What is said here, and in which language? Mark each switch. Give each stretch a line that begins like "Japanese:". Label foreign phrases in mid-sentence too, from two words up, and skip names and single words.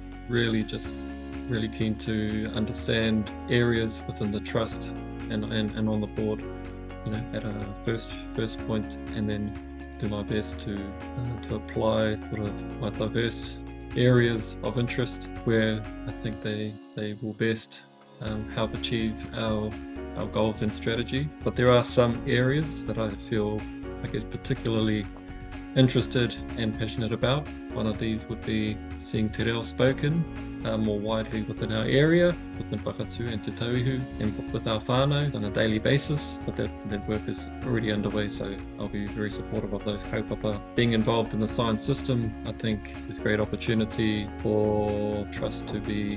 English: Really keen to understand areas within the trust and on the board, at a first point, and then do my best to apply sort of my diverse areas of interest where I think they will best help achieve our goals and strategy. But there are some areas that I feel, particularly interested and passionate about. One of these would be seeing
Māori: te reo
English: spoken more widely within our area, within Whakatū and Te Tauihu, and with our whānau on a daily basis. But that work is already underway, so I'll be very supportive of those kaupapa. Being involved in the science system, I think there's great opportunity for Trust to be